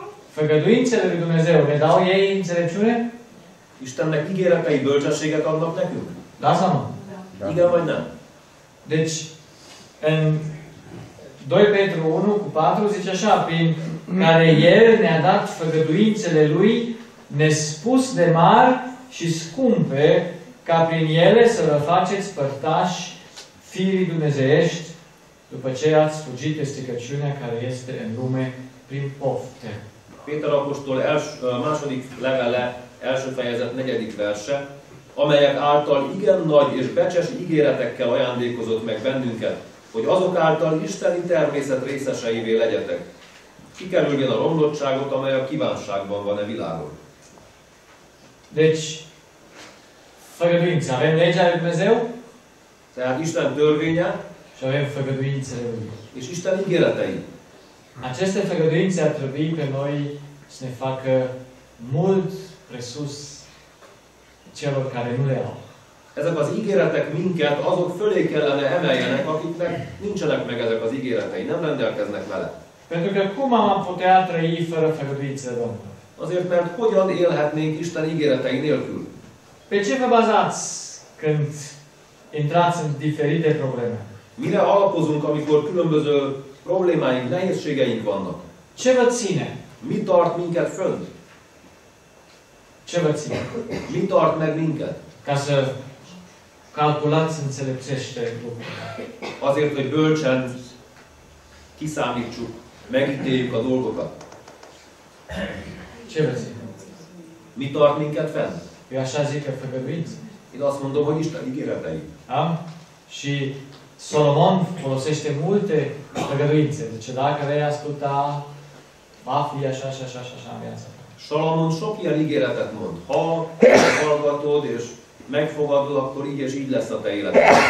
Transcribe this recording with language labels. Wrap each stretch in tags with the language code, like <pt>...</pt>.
<ro>Făgăduințele lui Dumnezeu ne dau ei înțelepciune?</ro> <hu>Istennek ígéretei bölcsességet adnak nekünk?</hu> <ro>Da sau nu? Da.</ro> <hu>Igen vagy nem?</hu> <ro>Deci, în 2 Petru 1:4 zice așa, prin care El ne-a dat făgăduințele Lui nespus de mari și scumpe, ca prin ele să vă faceți părtași firii dumnezeiești, după ce ați fugit de stricăciunea care este în lume prin pofte.</ro> <hu>Péter apostol második levele, első fejezet, 4. verse, amelyek által igen nagy és becses ígéretekkel ajándékozott meg bennünket, hogy azok által isteni természet részeseivé legyetek, kikerülvén a romlottságot, amely a kívánságban van e világon.</hu> <ro>Deci, făgăduință. Avem legea lui Dumnezeu?</ro> <hu>Tehát Isten törvénye,</hu> <ro>și avem făgăduințele Lui.</ro> <hu>és Isten ígéretei.</hu> <ro>Aceste făgăduințe ar trebui pe noi să ne facă mult presus celor care nu le au.</ro> <hu>Ezek az ígéretek minket azok fölé kellene emeljenek, akiknek nincsenek meg ezek az ígéretei, nem rendelkeznek vele.</hu> <ro>Pentru că cum am putea trăi fără făgăduințele Domnului?</ro> <hu>Azért, mert hogyan élhetnénk Isten ígéretei nélkül?</hu> <ro>Pe ce vă bazați când intrați în diferite probleme?</ro> <hu>Mire alapozunk, amikor különböző problémáink, nehézségeink vannak?</hu> <ro>Ce vă ține?</ro> <hu>Mi tart minket fönt?</hu> <ro>Ce vă ține?</ro> <hu>Mi tart meg minket?</hu> <ro>Ca să calculați înțelepțește lucrurile.</ro> <hu>Azért, hogy bölcsen kiszámítsuk, megítéljük a dolgokat.</hu> <ro>Ce vă ține?</ro> <hu>Mi tart minket fent?</hu> <ro>Eu așa zic că făgăduință.</ro> <hu>Én azt mondom, hogy Isten ígéretei.</hu> <ro>Da? Și Solomon folosește multe făgăduințe. Deci dacă vei asculta, va fi așa și așa și așa în viața ta.</ro> <hu>Salamon sok ilyen ígéretet mond. Ha hallgatod és megfogadod, akkor így és így lesz a te életed.</hu>